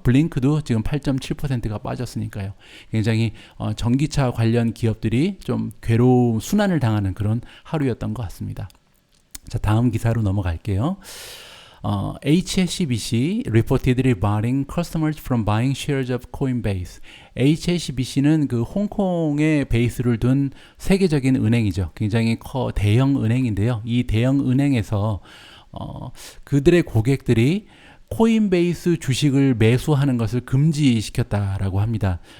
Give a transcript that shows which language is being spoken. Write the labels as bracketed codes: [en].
[ko] 블링크도 지금 8.7%가 빠졌으니까요. 굉장히 전기차 관련 기업들이 좀 괴로운 순환을 당하는 그런 하루였던 것 같습니다. 자, 다음 기사로 넘어갈게요. [en] HSBC reportedly barring customers from buying shares of Coinbase. [ko] HSBC는 그 홍콩에 베이스를 둔 세계적인 은행이죠. 굉장히 대형 은행인데요. 이 대형 은행에서 그들의 고객들이 코인베이스 주식을 매수하는 것을 금지시켰다라고 합니다.